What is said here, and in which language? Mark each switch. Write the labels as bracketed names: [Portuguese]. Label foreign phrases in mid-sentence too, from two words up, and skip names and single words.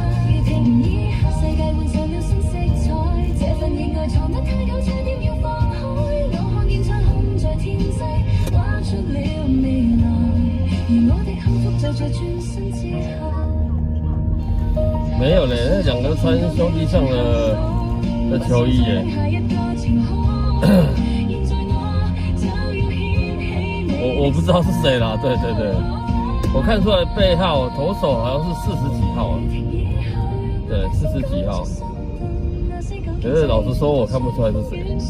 [Chinese] 如停以後，世界換上了新色彩，這份意外藏得太久，差點要放開，我看見彩虹在天際畫出了未來，而我的幸福就在轉身之後。沒有嘞，那兩個穿兄弟象的球衣耶，我不知道是谁啦，对对对，我看出来背号投手好像是40几号啊，对，40几号，可是老实说我看不出来是谁。